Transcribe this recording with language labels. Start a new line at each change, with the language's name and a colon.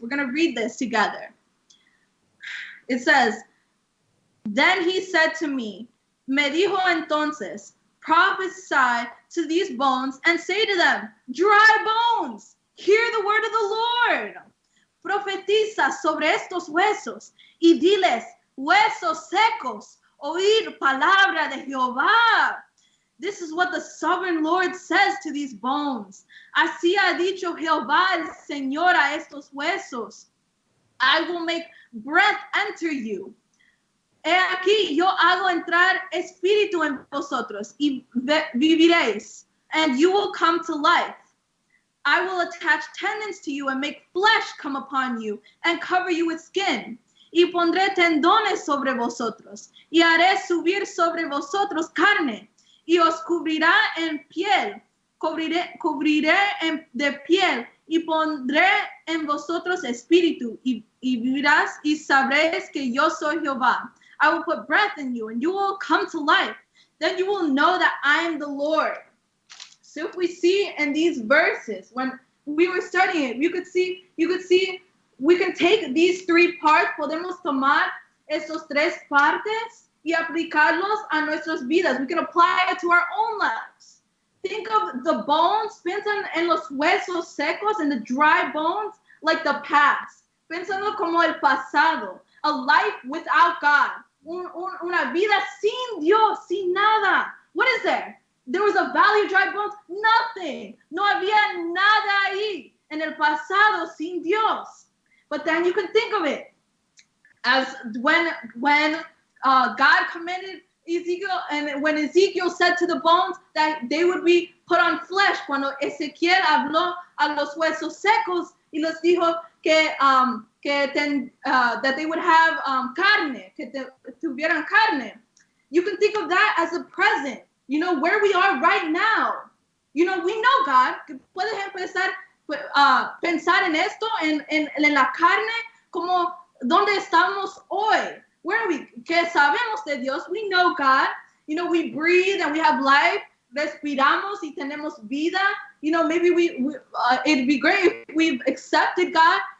English: We're going to read this together. It says, then he said to me,
Spanish: me dijo entonces,
English: prophesy to these bones and say to them, dry bones, hear the word of the Lord.
Spanish: Profetiza sobre estos huesos y diles, huesos secos, oír palabra de Jehová.
English: This is what the sovereign Lord says to these bones.
Spanish: Así ha dicho Jehová el Señor a estos huesos.
English: I will make breath enter you.
Spanish: He aquí yo hago entrar espíritu en vosotros y viviréis,
English: and you will come to life. I will attach tendons to you and make flesh come upon you and cover you with skin.
Spanish: Y pondré tendones sobre vosotros y haré subir sobre vosotros carne y os cubrirá en piel, cubriré de piel y pondré en vosotros espíritu y vivirás y sabréis que yo soy Jehová.
English: I will put breath in you and you will come to life. Then you will know that I am the Lord. So if we see in these verses, when we were studying it, you could see, we can take these three parts,
Spanish: podemos tomar estos tres partes y aplicarlos a nuestras vidas.
English: We can apply it to our own lives. Think of the bones,
Spanish: piensan en los huesos secos
English: and the dry bones like the past.
Spanish: Pensando como el pasado,
English: a life without God,
Spanish: una vida sin Dios, sin nada.
English: What is there? There was a valley of dry bones, nothing.
Spanish: No había nada ahí en el pasado sin Dios.
English: But then you can think of it as when God commanded Ezekiel, and when Ezekiel said to the bones that they would be put on flesh,
Spanish: cuando Ezequiel habló a los huesos secos y les dijo que
English: that they would have carne,
Spanish: que tuvieran carne.
English: You can think of that as a present, where we are right now. We know God.
Spanish: Puedes empezar pensar en esto, en la carne, como donde estamos hoy.
English: Where are we?
Spanish: Que sabemos de Dios.
English: We know God. We breathe and we have life.
Spanish: Respiramos y tenemos vida.
English: Maybe it'd be great if we've accepted God.